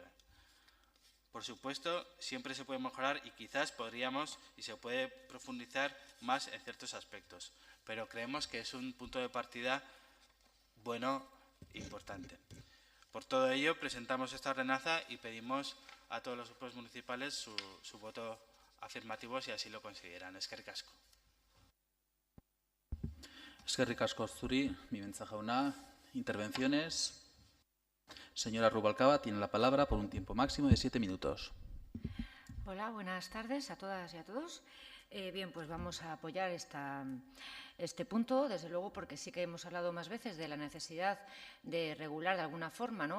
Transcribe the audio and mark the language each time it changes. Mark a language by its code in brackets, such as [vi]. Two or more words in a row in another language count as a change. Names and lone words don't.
[es] Por supuesto, siempre se puede mejorar y quizás podríamos y se puede profundizar más en ciertos aspectos, pero creemos que es un punto de partida bueno e importante. Por todo ello, presentamos esta ordenanza y pedimos a todos los grupos municipales su voto afirmativo si así lo consideran. [eu] Eskerrik asko. Eskerrik asko zuri, Bibentza jauna. [es] Intervenciones. Señora Rubalcaba tiene la palabra por un tiempo máximo de 7 minutos. Hola, buenas tardes a todas y a todos. Bien, pues vamos a apoyar este punto, desde luego, porque sí que hemos hablado más veces de la necesidad de regular de alguna forma, ¿no?